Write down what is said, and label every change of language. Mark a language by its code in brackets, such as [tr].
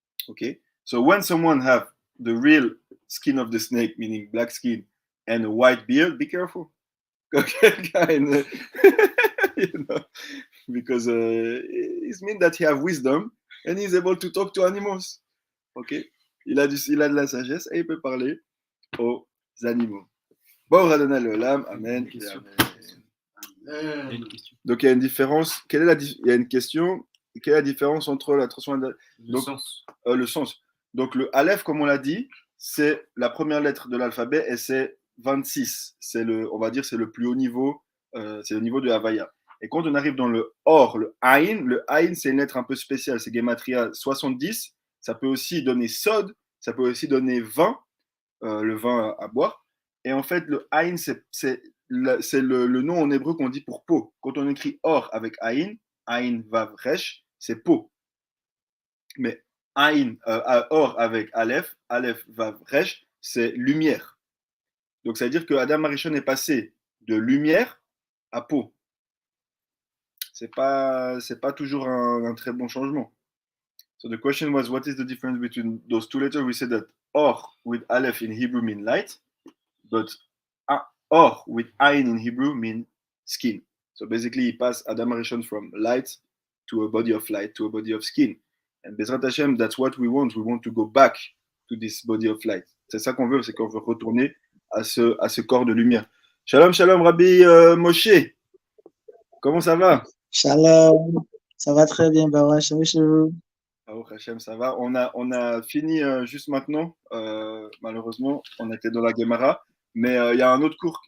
[en] Okay, so when someone have the real skin of the snake, meaning black skin, and a white beard, be careful. Okay, kind you know, because it means that he have wisdom and he's able to talk to animals. [fr] Okay, il a de la sagesse et il peut parler aux animaux. Bon, Radona Leolam, Amen. Amen. Donc il y a une différence. Il y a une question. Quelle est la différence entre la transformation le sens. Donc le Aleph, comme on l'a dit, c'est la première lettre de l'alphabet et c'est 26. On va dire c'est le plus haut niveau, c'est le niveau de Havaya. Et quand on arrive dans le Or, le Aïn c'est une lettre un peu spéciale, c'est Gematria 70. Ça peut aussi donner Sod, ça peut aussi donner vin, le vin à boire. Et en fait, le Aïn, c'est le nom en hébreu qu'on dit pour peau. Quand on écrit Or avec Aïn Vav Resh, c'est peau. Mais Or avec Aleph Vav Resh, c'est lumière. Donc ça veut dire que Adam Arishon est passé de lumière à peau. C'est pas toujours un très bon changement. [en] So the question was, what is the difference between those two letters? We said that Or with Aleph in Hebrew mean light, but Or with Ayin in Hebrew mean skin. So basically, he passed Adam Arishon from light to a body of light to a body of skin. And Bezrat Hashem, that's what we want. We want to go back to this body of light. [fr] C'est ça qu'on veut, c'est qu'on veut retourner à ce corps de lumière. Shalom, shalom, Rabbi Moshe. Comment ça va? Shalom, ça va très bien, Baruch Hashem. Baruch Hashem, ça va. On a fini juste maintenant. Malheureusement, on était dans la Gemara. Mais il y a un autre cours.